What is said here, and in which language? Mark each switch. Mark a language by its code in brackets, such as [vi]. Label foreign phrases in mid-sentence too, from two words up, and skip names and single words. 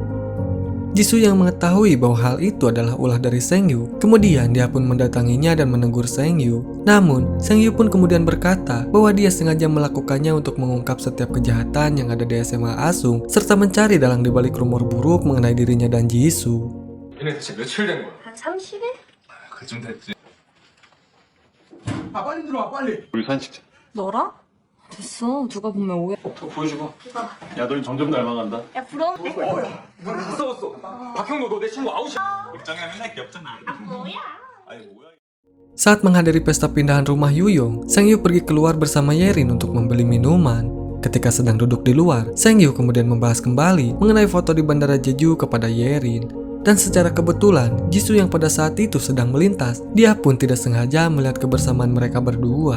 [id] Jisoo yang mengetahui bahwa hal itu adalah ulah dari Sengyu, kemudian dia pun mendatanginya dan menegur Sengyu. Namun, Sengyu pun kemudian berkata bahwa dia sengaja melakukannya untuk mengungkap setiap kejahatan yang ada di SMA Asung, serta mencari dalang di balik rumor buruk mengenai dirinya dan Jisoo. [ko] 얘네 대체 며칠 된 거야? 한 30일? 그쯤 됐지. 아 빨리 들어와 빨리. 우리 사진 찍자. 너랑? 됐어. 누가 보면 오해. 또 보여주고. 야, 너 점점 닮아간다. 야, 부러워. 다 써봤어. 박형도 너 내 친구 아웃이야. 입장이랑 맨날 귀엽잖아. 뭐야? 아니 뭐야? [id] Saat menghadiri pesta pindahan rumah Yuyong, Sengyu pergi keluar bersama Yerin untuk membeli minuman. Ketika sedang duduk di luar, Sengyu kemudian membahas kembali mengenai foto di Bandara Jeju kepada Yerin. Dan secara kebetulan, Jisoo yang pada saat itu sedang melintas, dia pun tidak sengaja melihat kebersamaan mereka berdua.